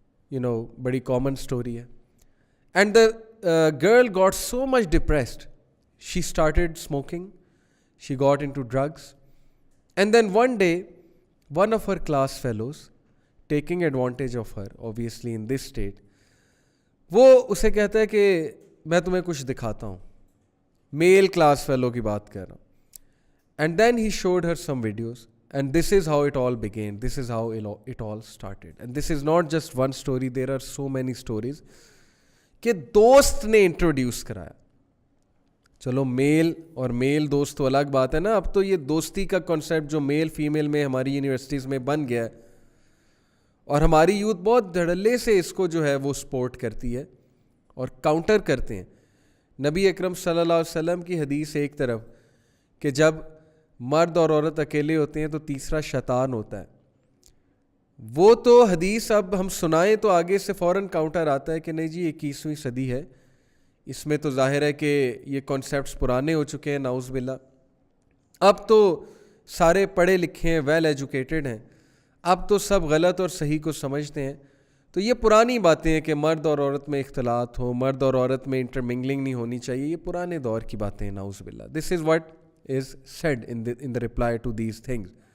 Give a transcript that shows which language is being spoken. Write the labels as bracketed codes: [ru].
[ur] بڑی common story ہے. [en] and the girl got so much depressed, she started smoking, she got into drugs, and then one day one of her class fellows taking advantage of her obviously in this state, [ur] وہ اسے کہتا ہے کہ میں تمہیں کچھ دکھاتا ہوں. میل کلاس فیلو کی بات کر رہا ہوں. [en] And then he showed her some videos, and this is how it all began, this is how it all started. And this is not just one story, there are so many stories [ur] کہ دوست نے introduce کرایا. چلو میل اور میل دوست تو الگ بات ہے نا, اب تو یہ دوستی کا کنسیپٹ جو میل فیمیل میں ہماری یونیورسٹیز میں بن گیا ہے, اور ہماری یوتھ بہت دھڑلے سے اس کو جو ہے وہ سپورٹ کرتی ہے اور کاؤنٹر کرتے ہیں. نبی اکرم صلی اللہ علیہ وسلم کی حدیث ایک طرف کہ جب مرد اور عورت اکیلے ہوتے ہیں تو تیسرا شیطان ہوتا ہے, وہ تو حدیث اب ہم سنائیں تو آگے سے فوراً کاؤنٹر آتا ہے کہ نہیں جی 21ویں صدی ہے, اس میں تو ظاہر ہے کہ یہ کانسیپٹس پرانے ہو چکے ہیں, نعوذ باللہ. اب تو سارے پڑھے لکھے ہیں, ویل ایجوکیٹڈ ہیں, اب تو سب غلط اور صحیح کو سمجھتے ہیں. تو یہ پرانی باتیں ہیں کہ مرد اور عورت میں اختلاط ہو, مرد اور عورت میں انٹرمنگلنگ نہیں ہونی چاہیے, یہ پرانے دور کی باتیں ہیں, نعوذ باللہ. [en] This is what is said in the reply to these things.